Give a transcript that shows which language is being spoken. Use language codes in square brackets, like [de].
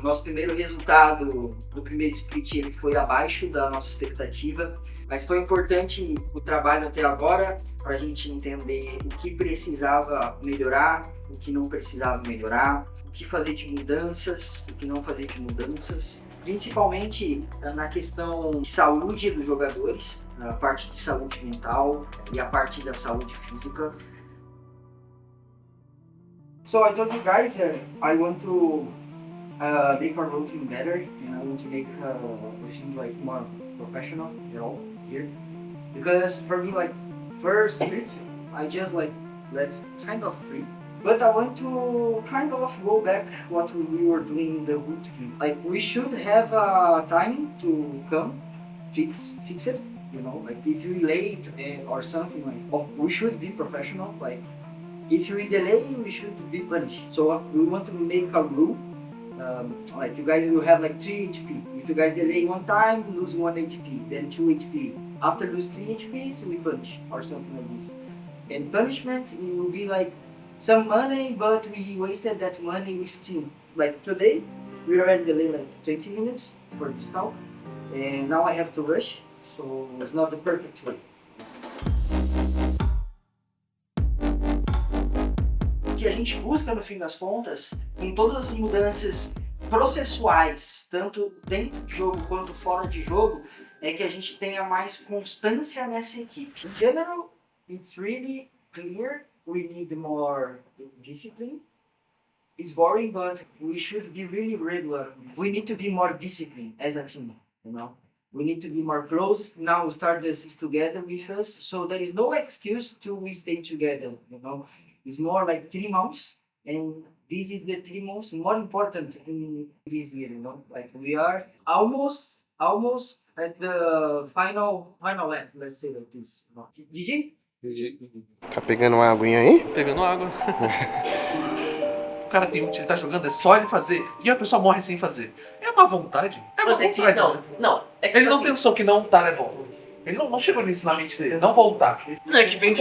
[pt] Nosso primeiro resultado do primeiro split ele foi abaixo da nossa expectativa, mas foi importante o trabalho até agora para a gente entender o que precisava melhorar, o que não precisava melhorar, o que fazer de mudanças, o que não fazer de mudanças. Principalmente na questão de saúde dos jogadores, a parte de saúde mental e a parte da saúde física. [en] So I told you guys I want to make our routine better and I want to make the things like more professional, you know, here. Because for me, like first split, I just like let kind of free. But I want to kind of go back what we were doing in the boot camp. Like we should have time to come fix it, you know. Like if you're late or something like, we should be professional. Like if you delay, we should be punished. So we want to make a rule. Like you guys will have like 3 HP. If you guys delay one time, lose 1 HP, then 2 HP. After lose 3 HPs, we punish or something like this. And punishment, it will be like some money, but we wasted that money with team. Like today, we already delayed like 20 minutes for this talk, and now I have to rush, so it's not the perfect way. [pt] O que a gente busca no fim das contas, com todas as mudanças processuais, tanto dentro de jogo quanto fora de jogo, é que a gente tenha mais constância nessa equipe. [en] In general, it's really clear we need more discipline. It's boring, but we should be really regular. We need to be more disciplined as a team, you know. We need to be more close. Now we start this together with us, so there is no excuse to we stay together, you know. It's more like 3 months, and this is the 3 months more important in this year, you know. Like we are almost at the final lap, let's say like this. GG? [pt] Tá pegando uma aguinha aí? Pegando água. O cara tem ele tá jogando, é só ele fazer. E a pessoa morre sem fazer. É má vontade. É má vontade. Não. É que Ele não assim, pensou que não tá é bom. Ele não chegou nisso na mente dele. Não voltar. Não, é que vem de